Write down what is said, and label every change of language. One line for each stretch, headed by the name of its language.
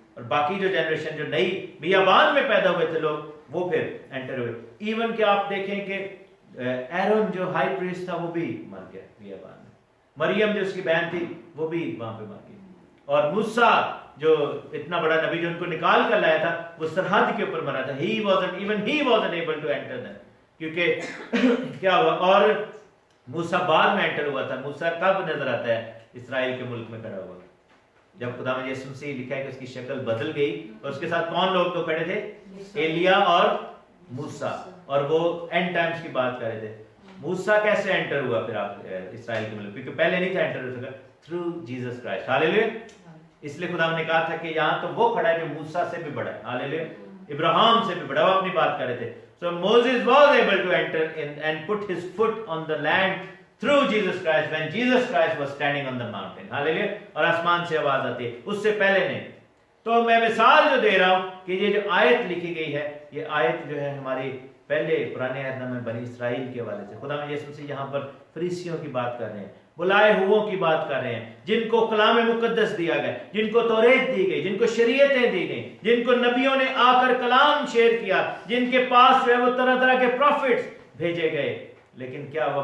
Hindi: और बाकी जो जनरेशन जो नई बियाबान में पैदा हुए थे लोग, वो फिर एंटर हुए। इवन कि आप देखें कि एरोन जो हाई प्रीस्ट था वो भी मर गया बियाबान में। मरियम जो उसकी बहन थी वो भी वहां पे मर गई। और मूसा जो इतना बड़ा नबी जो उनको निकाल कर लाया था, वो सरहद के ऊपर मरा था।
English: he wasn't able to enter them,
Hindi: क्योंकि क्या हुआ? और मूसा बाद में एंटर हुआ था। मूसा कब नजर आता है? इसराइल के मुल्क में खड़ा हुआ, जब खुदा में यीशु मसीह लिखा है कि उसकी शक्ल बदल गई। और उसके साथ कौन लोग तो खड़े थे? एलिया और मूसा, और वो एंड टाइम्स की बात कर रहे थे। मूसा कैसे एंटर हुआ फिर आप इसराइल के मुल्क? क्योंकि पहले नहीं था एंटर हो सका, थ्रू जीसस क्राइस्ट। हालेलुया। इसलिए खुदा ने कहा था कि यहाँ तो वो खड़ा है जो मूसा से भी बड़ा है। हालेलुया। इब्राहिम से भी बड़ा, वो अपनी बात कर रहे थे.
English: So Moses was able to enter in and put his foot on the land through Jesus Christ when Jesus Christ was standing on the mountain.
Hindi: Hallelujah. और आसमान से आवाज आती है, उससे पहले नहीं. तो मैं मिसाल जो दे रहा हूं कि ये जो आयत लिखी गई है, ये आयत जो है हमारी पहले पुराने अहद में बनी इस्राइल के हवाले से. खुदा में यीशु मसीह यहाँ पर फरीसियों की बात कर रहे हैं, बुलाए हुओं की बात कर रहे हैं, जिनको कलाम मुकद्दस दिया गया, जिनको तौरेत दी गई, जिनको शरीयतें दी गई, जिनको नबियों ने आकर कलाम शेयर किया, जिनके पास जो है वो तरह तरह के प्रॉफिट्स भेजे गए. लेकिन क्या हुआ?